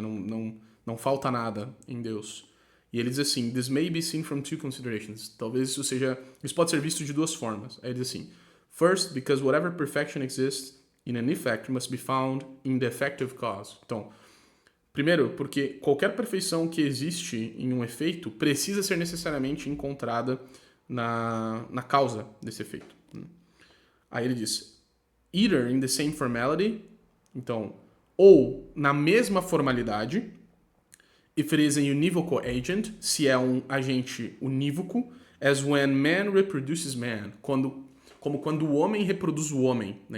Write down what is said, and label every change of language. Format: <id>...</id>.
<pt>Não falta nada em Deus. E ele diz assim:</pt> <en>This may be seen from 2 considerations.</en> <pt>Talvez isso pode ser visto de 2 formas. Aí ele diz assim:</pt> <en>First, because whatever perfection exists in an effect must be found in the effective cause.</en> <pt>Então, primeiro, porque qualquer perfeição que existe em um efeito precisa ser necessariamente encontrada na causa desse efeito. Aí ele diz:</pt> <en>Either in the same formality,</en> <pt>então, ou na mesma formalidade,</pt> <en>if it is a univocal agent,</en> <pt>se é um agente unívoco,</pt> <en>as when man reproduces man,</en> <pt>como quando o homem reproduz o homem. Né?</pt>